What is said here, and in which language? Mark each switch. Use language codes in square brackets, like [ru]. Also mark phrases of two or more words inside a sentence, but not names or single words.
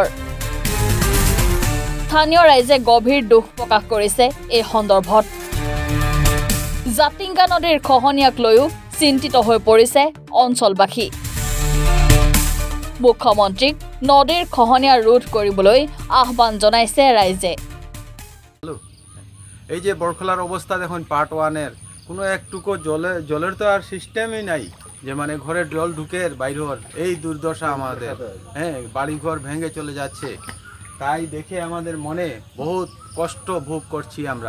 [as] স্থানীয় ৰাইজে গভীৰ দুখ প্ৰকাশ কৰিছে এই সন্দৰ্ভত। জাতিংগা নদীৰ খহনীয়াক লৈও চিন্তিত হৈ পৰিছে অঞ্চলবাসী। মুখ্যমন্ত্ৰীক নদীৰ খহনীয়া ৰোধ কৰিবলৈ আহ্বান জনাইছে ৰাইজে। [bn] এই যে বৰখলার অবস্থা দেখুন পার্ট 1-এর কোনো একটুকু জলের তো আর সিস্টেমই নাই, যে মানে ঘরে জল ঢুকে বাইরের এই দুর্দশা আমাদের। হ্যাঁ, বাড়িঘর ভেঙে চলে যাচ্ছে, তাই দেখে আমাদের মনে বহুত কষ্ট ভোগ করছি আমরা।